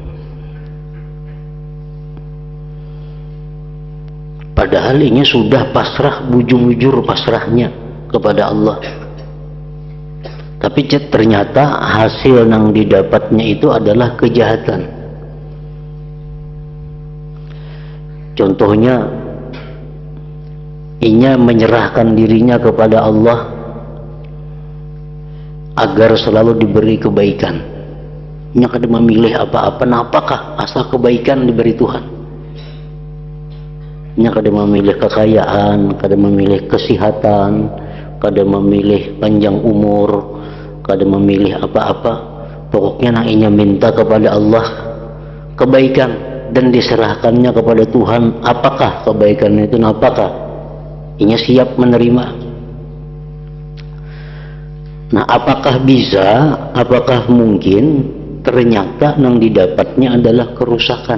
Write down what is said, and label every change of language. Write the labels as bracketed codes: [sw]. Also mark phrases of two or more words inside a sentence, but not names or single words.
[id] Padahal ini sudah pasrah, bujur-bujur pasrahnya kepada Allah, tapi ternyata hasil yang didapatnya itu adalah kejahatan. Contohnya, inya menyerahkan dirinya kepada Allah agar selalu diberi kebaikan. [bjn] Inya kada memilih apa-apa. Nah, apakah asal kebaikan diberi Tuhan? Inya kada memilih kekayaan, kada memilih kesehatan, kada memilih panjang umur, kada memilih apa-apa. Pokoknya nak inya minta kepada Allah kebaikan dan diserahkannya kepada Tuhan. [id] Apakah kebaikan itu? Apakah inya siap menerima? Nah, apakah bisa, apakah mungkin ternyata yang didapatnya adalah kerusakan?